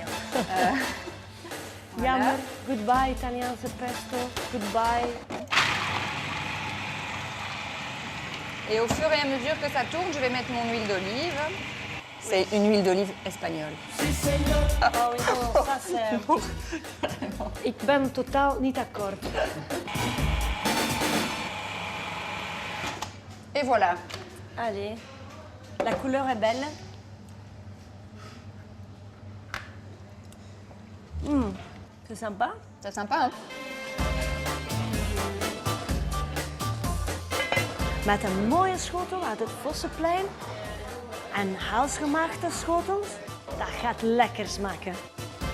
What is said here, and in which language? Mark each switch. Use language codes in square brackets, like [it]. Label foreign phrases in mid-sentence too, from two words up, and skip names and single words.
[fr] Jammer, goodbye italien ce pesto, goodbye. Et au fur et à mesure que ça tourne, je vais mettre mon huile d'olive. C'est une huile d'olive espagnole. Ah oui, non, ça c'est... [nl] Ik ben totaal niet akkoord. [fr] Et voilà. Allez, la couleur est belle. C'est sympa. C'est sympa, hein? [nl] Met een mooie schotel uit het Vossenplein en huisgemaakte schotels, dat gaat lekker smaken.